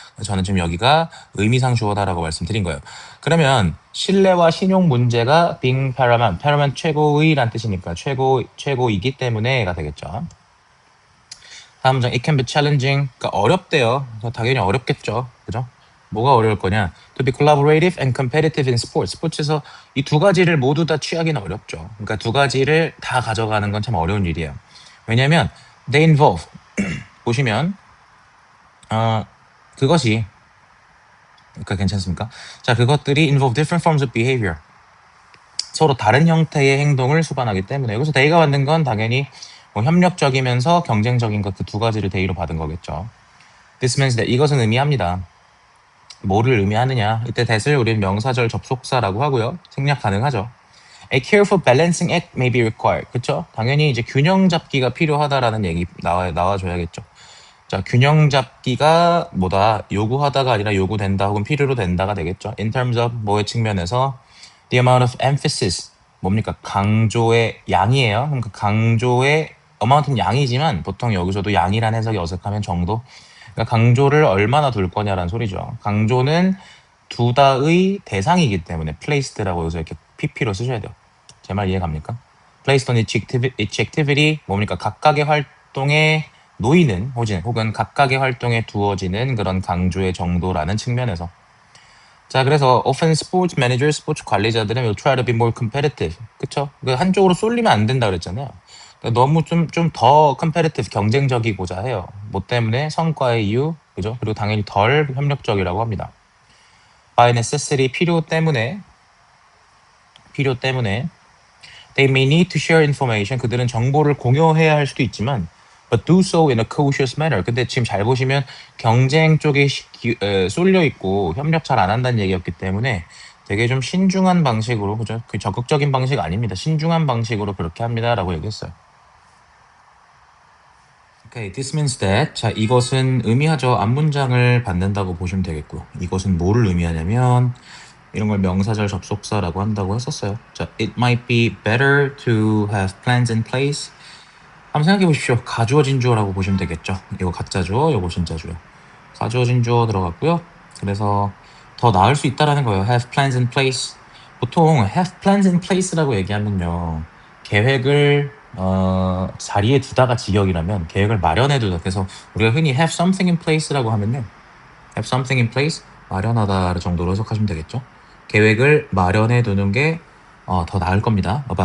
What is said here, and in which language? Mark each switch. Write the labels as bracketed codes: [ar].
[ko] 저는 지금 여기가 의미상 주어다라고 말씀드린 거예요. 그러면 신뢰와 신용 문제가 [en] being paramount [ko] 최고의란 뜻이니까 최고이기 때문에가 되겠죠. 다음 문장 [en] it can be challenging, [ko] 그러니까 어렵대요. 당연히 어렵겠죠. 그죠? 뭐가 어려울 거냐? [en] To be collaborative and competitive in sports. [ko] 스포츠에서 이 두 가지를 모두 다 취하기는 어렵죠. 그러니까 두 가지를 다 가져가는 건 참 어려운 일이에요. 왜냐하면 [en] they involve [ko] 보시면 그것이, 그러니까 괜찮습니까? 자, 그것들이 [en] involve different forms of behavior. [ko] 서로 다른 형태의 행동을 수반하기 때문에 여기서 they가 받는 건 당연히 협력적이면서 경쟁적인 것 그 두 가지를 they로 받은 거겠죠. [en] This means that [ko] 이것은 의미합니다. 뭐를 의미하느냐? 이때 that을 우리는 명사절 접속사라고 하고요. 생략 가능하죠. [en] A careful balancing act may be required. [ko] 그쵸? 당연히 이제 균형 잡기가 필요하다라는 얘기 나와줘야겠죠. 자, 균형 잡기가 뭐다? 요구하다가 아니라 요구된다 혹은 필요로 된다가 되겠죠. [en] In terms of [ko] 뭐의 측면에서 [en] the amount of emphasis. [ko] 뭡니까? 강조의 양이에요. 그러니까 강조의 amount는 양이지만 보통 여기서도 양이라는 해석이 어색하면 정도. 그러니까 강조를 얼마나 둘 거냐라는 소리죠. 강조는 두다의 대상이기 때문에 placed라고 여기서 이렇게 pp로 쓰셔야 돼요. 제 말 이해 갑니까? [en] placed on each activity [ko] 뭡니까? 각각의 활동에 놓이는 혹은 각각의 활동에 두어지는 그런 강조의 정도라는 측면에서. [en] 자, 그래서 often sports managers, [ko] 스포츠 관리자들은 [en] will try to be more competitive. [ko] 그쵸? 한쪽으로 쏠리면 안 된다 그랬잖아요. 그러니까 너무 좀 더 competitive, 경쟁적이고자 해요. 뭐 때문에? 성과의 이유, 그죠? 그리고 당연히 덜 협력적이라고 합니다. [en] by necessity, [ko] 필요 때문에 [en] they may need to share information. [ko] 그들은 정보를 공유해야 할 수도 있지만 [en] but do so in a cautious manner. [ko] 근데 지금 잘 보시면 경쟁 쪽에 쏠려 있고 협력 잘 안 한다는 얘기였기 때문에 되게 좀 신중한 방식으로, 그죠? 그 적극적인 방식 아닙니다. 신중한 방식으로 그렇게 합니다라고 얘기했어요. [en] Okay, this means that. [ko] 자, 이것은 의미하죠. 앞문장을 받는다고 보시면 되겠고요. 이것은 뭐를 의미하냐면 이런 걸 명사절 접속사라고 한다고 했었어요. [en] 자, it might be better to have plans in place. [ko] 한번 생각해 보십시오. 가주어진 주어라고 보시면 되겠죠. 이거 가짜 주어, 이거 진짜 주어. 가주어진 주어 들어갔고요. 그래서 더 나을 수 있다라는 거예요. [en] have plans in place. [ko] 보통 [en] have plans in place [ko] 라고 얘기하면요. 계획을 자리에 두다가 직역이라면 계획을 마련해 두다. 그래서 우리가 흔히 [en] have something in place [ko] 라고 하면요. have something in place, 마련하다 정도로 해석하시면 되겠죠. 계획을 마련해 두는 게 더 나을 겁니다.